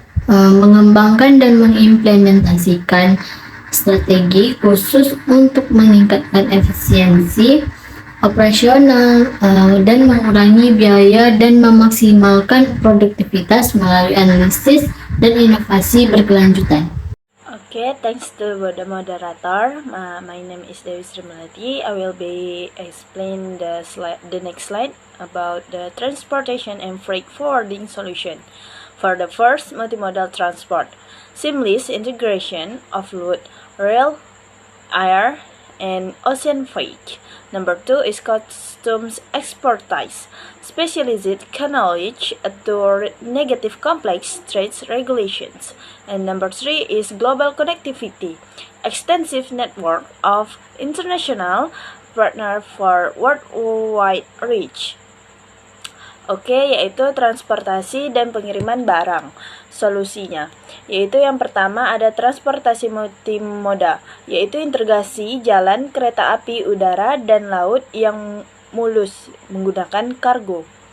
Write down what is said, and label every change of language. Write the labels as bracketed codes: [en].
[id] Mengembangkan dan mengimplementasikan strategi khusus untuk meningkatkan efisiensi operasional dan mengurangi biaya dan memaksimalkan produktivitas melalui analisis dan inovasi berkelanjutan. [en] Okay, thanks to the moderator. My name is Dewi Sri Mulyati. I will be explain the next slide about the transportation and freight forwarding solution. For the first, multimodal transport, seamless integration of road, rail, air, and ocean freight. Number 2 is customs expertise, specialized knowledge to negative complex trade regulations. And number 3 is global connectivity, extensive network of international partner for worldwide reach. [id] Oke, yaitu transportasi dan pengiriman barang. Solusinya, yaitu yang pertama ada transportasi multimoda, yaitu integrasi jalan, kereta api, udara, dan laut yang mulus menggunakan kargo.